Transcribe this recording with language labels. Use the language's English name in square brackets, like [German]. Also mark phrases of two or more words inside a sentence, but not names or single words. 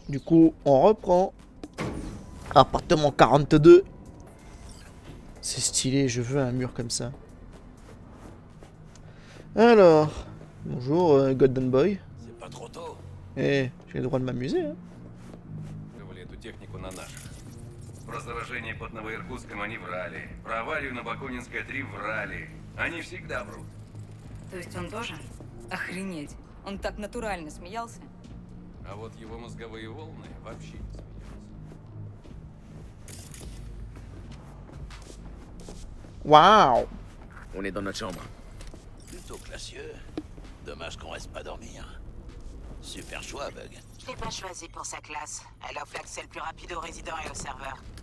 [French] Du coup, on reprend. Appartement 42. C'est stylé, je veux un mur comme ça. Alors, bonjour Golden Boy. C'est pas trop tôt. Eh, j'ai le droit de m'amuser, hein. [Russian] Эту технику на наших. Про заражение под Новоиркутском они врали. Про аварию на Бакунинской 3 врали. Они всегда врут. То есть он тоже? Охренеть. Он так натурально смеялся. А вот его мозговые волны вообще не смеются. [French] Waouh. On est dans notre chambre. Plutôt classieux. Dommage qu'on reste pas dormir. Super choix, Bug. Je l'ai pas choisi pour sa classe. Elle offre l'accès le plus rapide aux résidents et aux serveurs.